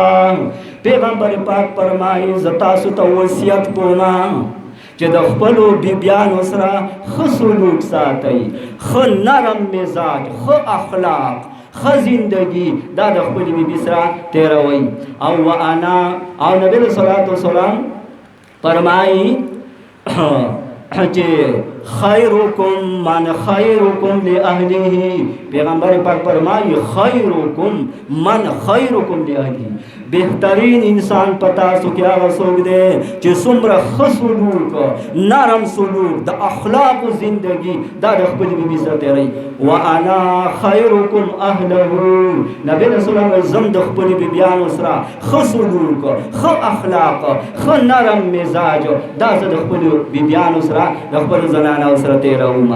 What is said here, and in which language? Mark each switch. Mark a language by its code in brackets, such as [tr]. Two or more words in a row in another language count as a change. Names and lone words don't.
[ps] پیغمبر پاک فرمایي زه تاسو ته وصیت کوم چې د خپلو بیبیانو سره ښه سلوک ساتئ ښه نرم مزاج ښه اخلاق ښه زندگی دا د خپلې بیبي سره تېروئ. او وانا او نبی [ar] علیه الصلاة والسلام [ps] فرمایي چې [ar] خیرکم من خیرکم لاهله. [ps] پیغمبر پاک فرمایي [ar] خیرکم من خیرکم لاهله. [ps] بهترین انسان پتا سو کې هغه څوک دی چې څومره ښه سلوک نرم سلوک د اخلاق زندگی دا د خپل بیبي سره تېروي. [ar] وانا خیرکم اهله. [ps] نبی رسول الله زم د خپل بیبیانو سره ښه سلوک ښه اخلاق ښه نرم مزاج دا زه د خپل بیبیانو سره د خپل زنانو سره تېروم.